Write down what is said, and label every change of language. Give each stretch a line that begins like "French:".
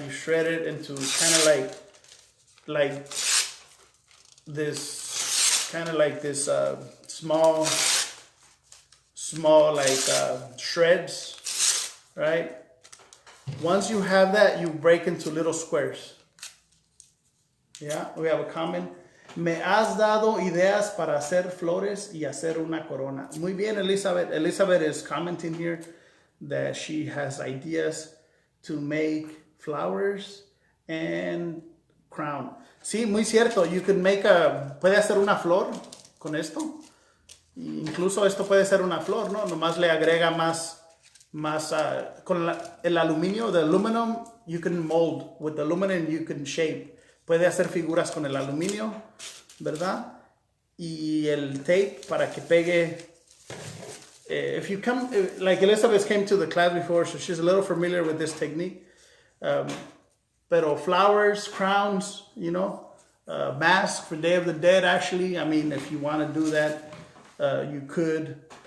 English: You shred it into kind of like this, small like shreds, right? Once you have that, you break into little squares. Yeah, we have a comment.
Spanish: Me has dado ideas para hacer flores y hacer una corona. Muy bien, Elizabeth.
English: Elizabeth is commenting here that she has ideas to make flowers and crown.
Spanish: Sí, muy cierto.
English: You can make
Spanish: puede hacer una flor con esto. Incluso esto puede ser una flor, ¿no? Nomás le agrega más con el aluminio,
English: the aluminum, you can mold. With the aluminum, you can shape.
Spanish: Puede hacer figuras con el aluminio, ¿verdad? Y el tape para que pegue.
English: If you come, like Elizabeth came to the class before, so she's a little familiar with this technique. Pero flowers, crowns, you know, mask for Day of the Dead, actually. I mean, if you want to do that, you could.